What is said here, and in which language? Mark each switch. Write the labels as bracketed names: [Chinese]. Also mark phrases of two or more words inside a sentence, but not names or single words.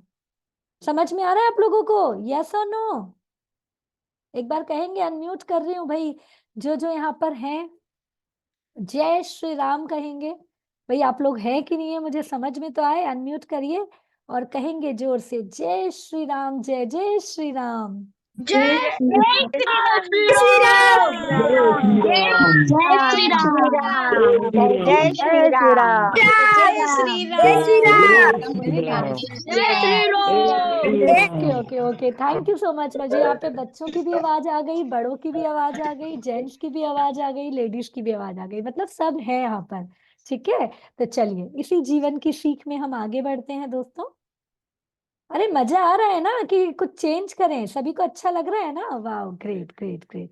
[Hindi] समझ में आ रहा है आप लोगों को, यस और नो। एक बार कहेंगे, अनम्यूट कर रही हूँ भाई, जो जो यहाँ पर हैं, जय श्री राम कहेंगे। भाई आप लोग हैं कि नहीं है मुझे समझ में तो आए, अनम्यूट करिए और कहेंगे जोर से, जय श्री राम, जय जय श्री राम। जय श्री राम। जय श्री राम। जय श्री राम। जय श्री राम। जय श्री राम। [English] very nice. [Hindi] जय श्री राम। [English] okay okay okay, thank you so much. [Hindi] मुझे यहाँ पे बच्चों की भी आवाज आ गई, बड़ों की भी आवाज आ गई, जेंट्स की भी आवाज आ गई, लेडीज की भी आवाज आ गई, मतलब सब है यहाँ पर। ठीक है, तो चलिए इसी जीवन की सीख में हम आगे बढ़ते हैं दोस्तों। अरे मजा आ रहा है ना कि कुछ चेंज करें, सभी को अच्छा लग रहा है ना, वाह [English] great great great.